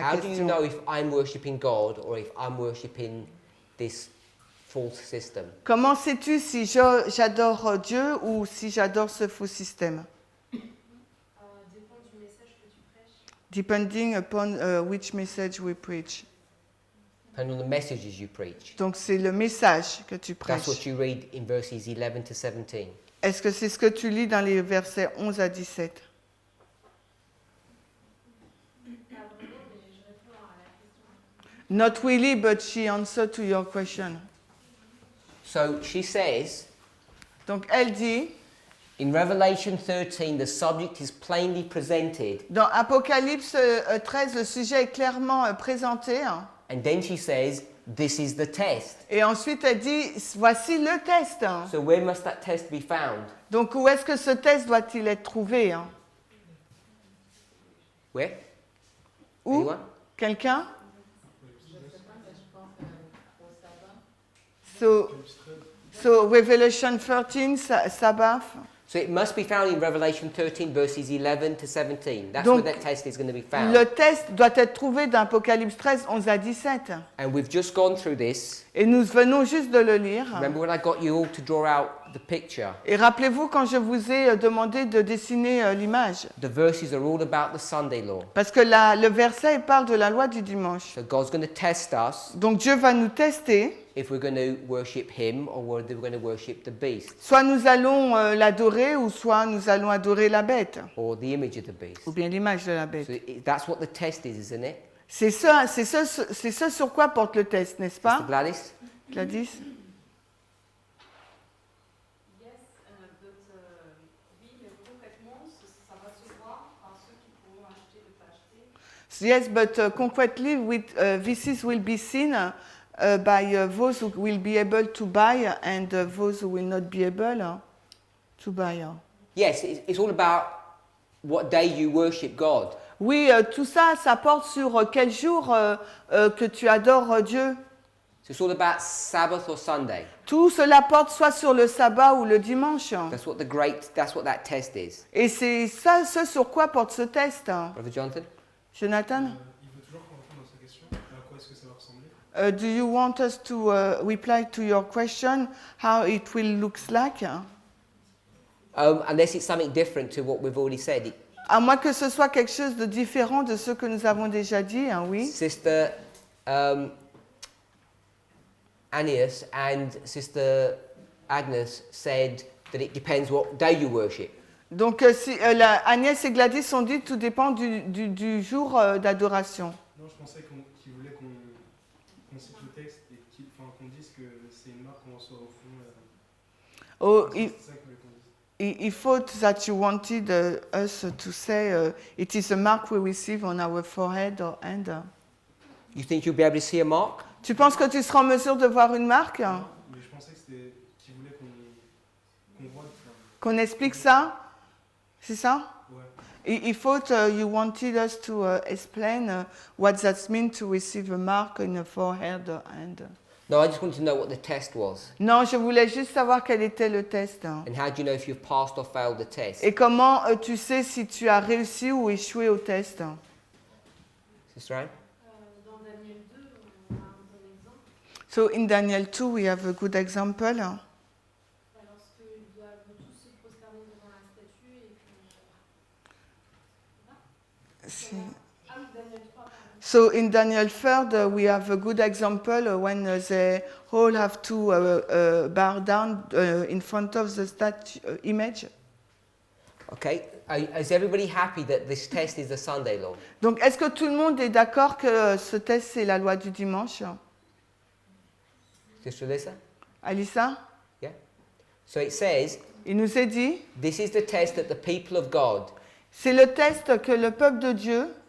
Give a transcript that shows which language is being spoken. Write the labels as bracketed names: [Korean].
[English] How do you know if I'm worshipping God or if I'm worshipping this false system? [French] Comment sais-tu si j'adore Dieu ou si j'adore ce faux système? Dépend du message que tu prêches. [English] Depending upon which message we preach. And on the messages you preach. [French] Donc, c'est le message que tu [English] That's what [French] prêches. [English] you read in verses 11 to 17. [French] Est-ce que c'est ce que tu lis dans les versets 11 à 17? Pas vraiment, mais je réponds à la question. [English] Not really, but she answered to your question. So she says, [French] Donc, elle dit, [English] in Revelation 13, the subject is plainly presented. [French] dans Apocalypse 13, le sujet est clairement présenté. Hein. [English] And then she says, this is the test. [French] Et ensuite, elle dit, voici le test. Hein. [English] So where must that test be found? [French] Donc, où est-ce que ce test doit-il être trouvé? Hein? [English] Where? [French] Où? [English] Anyone? [French] Quelqu'un? Je sais pas, mais je pense au sabbat. [English] So Revelation 13, Sabbath. So it must be found in Revelation 13, verses 11 to 17. That's [French] Donc, [English] where that test is going to be found. [French] Le test doit être trouvé dans Apocalypse 13, 11 à 17. [English] And we've just gone through this. [French] Et nous venons juste de le lire. [English] Remember when I got you all to draw out the picture? [French] Et rappelez-vous quand je vous ai demandé de dessiner l'image. [English] The verses are all about the Sunday law. [French] Parce que le verset il parle de la loi du dimanche. [English] So God's going to test us [French] Donc Dieu va nous tester. [English] if we're going to worship Him or whether we're going to worship the beast [French] Soit nous allons l'adorer ou soit nous allons adorer la bête. [English] or the image of the beast. [French] Ou bien l'image de la [English] So [French] bête. [English] that's what the test is, isn't it? [French] C'est ce sur quoi porte le test, n'est-ce [English] Mr. [French] pas, [English] Gladys? Gladys? Yes, but [French] oui, mais concrètement, ça va se voir par ceux qui pourront acheter ou pas acheter. [English] Yes, but concretely, this will be seen by those who will be able to buy and those who will not be able to buy. Yes, it's all about what day you worship God. [French] Oui, tout ça, ça porte sur quel jour que tu adores Dieu. [English] So it's all about Sabbath or Sunday. [French] Tout cela porte soit sur le sabbat ou le dimanche. [English] That's what that test is. [French] Et c'est ça, ce sur quoi porte ce test. [English] Brother Jonathan? [French] Jonathan, Il veut toujours qu'on réponde à sa question. À quoi est-ce que ça va ressembler? [English] do you want us to reply to your question, how it will look like? Unless it's something different to what we've already said. [French] À moins que ce soit quelque chose de différent de ce que nous avons déjà dit, hein, oui. [English] Sister Aeneas and Sister Agnes said that it depends what day you worship. [French] Donc, Agnès et Gladys ont dit tout dépend du jour d'adoration. Non, je pensais qu'il voulait qu'on cite le texte et qu'on dise que c'est une marque qu'on reçoit au fond. Oh, c'est ça qu'il voulait qu'on dise. [English] he thought that you wanted us to say it is a mark we receive on our forehead or hand. You think you'll be able to see a mark? [French] Tu penses que tu seras en mesure de voir une marque? Mais je pensais que c'était qu'il voulait qu'on voit. Qu'on explique ça? C'est ça? Ouais. [English] He thought you wanted us to explain what that means to receive a mark in the forehead or hand. No, I just wanted to know what the test was. [French] Non, je voulais juste savoir quel était le test. [English] And how do you know if you've passed or failed the test? [French] Et comment tu sais si tu as réussi ou échoué au test? [English] Sister Anne? [French] Dans Daniel 2, on a un bon exemple. [English] So in Daniel 2, we have a good example. [French] Lorsqu'ils doivent tous se prosterner devant la statue et que... Si- Ah oui, Daniel 3, pardon. [English] So in Daniel 3, we have a good example when they all have to bow down in front of the statue image. Okay. Is everybody happy that this test is the Sunday law? [French] Donc, est-ce que tout le monde est d'accord que ce test, c'est la loi du dimanche? [English] Sister Alyssa? Alissa? Yeah? So it says, [French] Il nous est dit, [English] this is the test that the people of God. [French] c'est le test que le peuple de Dieu...